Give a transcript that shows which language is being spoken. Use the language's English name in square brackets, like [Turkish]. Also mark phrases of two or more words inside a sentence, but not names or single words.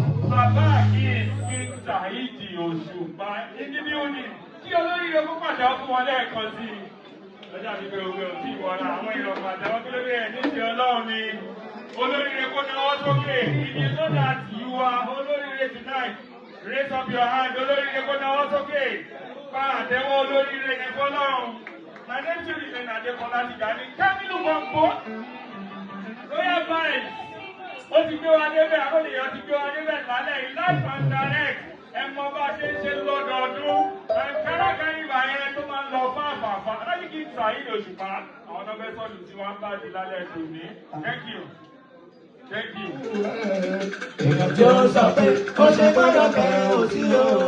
[Yoruba] Bàbá Akeem King Saheed Òṣùpá. Ibi bí ó ní, kí olóríire kó pàtẹ́wọ́ fún wọn lẹ́ẹ̀kan sí i. Lọ́jà mi pé ogun ò tí ì wọra, àwọn èèyàn pàtẹ́wọ́ kí lórí ẹ̀ ní ti Ọlọ́run ni. Olóríire kó náwó sókè, ibi tó dà tì í wá. [English] Olóríire tonight, raise up your hand. [Yoruba] Olóríire kó náwó sókè. Pa àtẹ́wọ́ olóríire yẹn fọ́lọ́run. [English] My name is Remain Adekola Tijani. Kamilu Wambo. Royal Vibes. [Yoruba] Ó ti gbé wa débẹ̀, àwọn èèyàn ti gbé wa débẹ̀ lálẹ́ yìí. [English] Live and direct. [Yoruba] Ẹ mọ bá a ṣe ń ṣe lọ́dọọdún. Ankara Carnival yẹn tó máa ń lọ fáfàfà. Aláàjì King Saheed Òṣùpá. Àwọn ọ̀nà fẹ́ sọ́ọ̀lù tí wọ́n ń bá di lálẹ́ tòní. [English] Thank you. Thank you. [Yoruba] Èèyàn tí ó sọ pé ó ṣe gbọ́dọ̀ bẹ̀rẹ̀ òsì o.